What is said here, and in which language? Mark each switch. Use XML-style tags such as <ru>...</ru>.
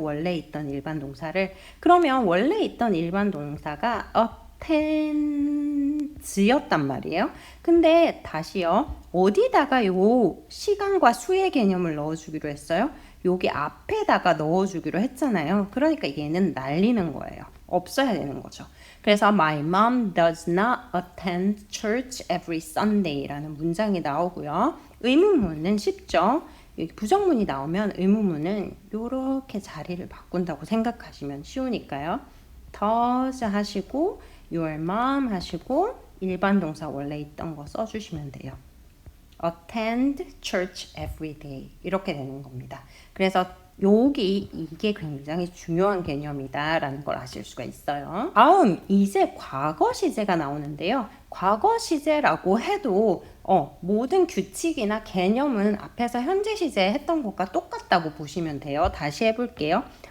<ko>원래 있던 일반 동사를. 그러면 원래 있던 일반 동사가 attends였단 말이에요. 근데 다시요. 어디다가 요 시간과 수의 개념을 넣어주기로 했어요? 여기 앞에다가 넣어주기로 했잖아요. 그러니까 얘는 날리는 거예요. 없어야 되는 거죠. 그래서</ko> <en>My mom does not attend church every Sunday</en> <ko>라는 문장이 나오고요. 의문문은 쉽죠. 여기 부정문이 나오면 의문문은 이렇게 자리를 바꾼다고 생각하시면 쉬우니까요. does 하시고</ko> <en>your mom</en> <ko>하시고 일반 동사 원래 있던 거 써주시면 돼요.</ko> <en>attend church every day</en> <ko>이렇게 되는 겁니다. 그래서 이게 굉장히 중요한 개념이다라는 걸 아실 수가 있어요. 다음 이제 과거 시제가 나오는데요. 과거 시제라고 해도 모든 규칙이나 개념은 앞에서 현재 시제 했던 것과 똑같다고 보시면 돼요. 다시 해볼게요.</ko>